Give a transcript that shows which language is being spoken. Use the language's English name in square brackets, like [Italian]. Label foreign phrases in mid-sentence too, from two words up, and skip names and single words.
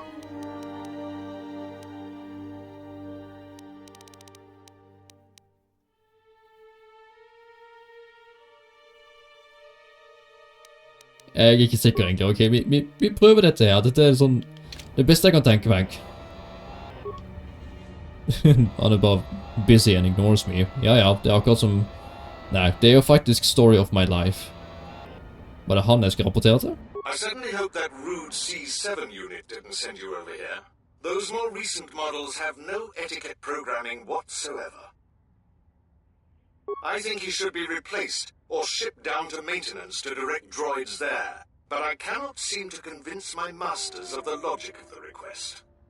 [Norwegian] Jeg er ikke sikker egentlig. Ok, vi prøver dette her. Dette er sånn det beste jeg kan tenke meg. Han er bare [English] busy and ignores me. [Norwegian] Ja, det er akkurat som... Nei, det er jo faktisk [English] story of my life. [Norwegian] Var det han jeg skal rapportere til? [English] I certainly hope that rude C7 unit didn't send you over here. Those more recent models have no etiquette programming whatsoever. I think he should be replaced or shipped down to maintenance to direct droids there. But I cannot seem to convince my masters of the logic of the request.